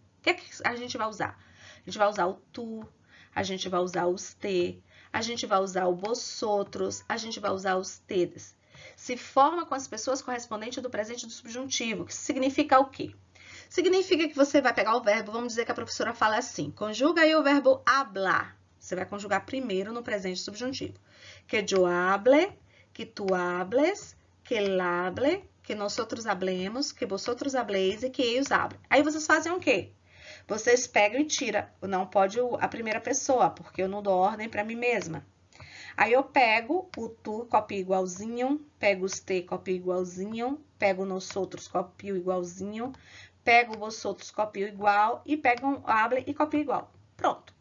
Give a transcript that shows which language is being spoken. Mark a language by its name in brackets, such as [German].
[Portuguese] O que é que a gente vai usar? A gente vai usar o tu, a gente vai usar os te, a gente vai usar o vosotros, a gente vai usar os tedes. Se forma com as pessoas correspondente do presente do subjuntivo, que significa o quê? Significa que você vai pegar o verbo, vamos dizer que a professora fala assim, conjuga aí o verbo hablar. Você vai conjugar primeiro no presente subjuntivo. [Spanish] Que yo hable, que tu hables, que él hable, que nosotros hablemos, que vosotros hableis e que ellos hablem. [Portuguese] Aí vocês fazem o quê? Vocês pegam e tiram. Não pode a primeira pessoa, porque eu não dou ordem para mim mesma. Aí eu pego o tu, copio igualzinho, pego os te, copio igualzinho, pego nós outros, copio igualzinho, pego vos outros, copio igual e pego um hable e copio igual. Pronto.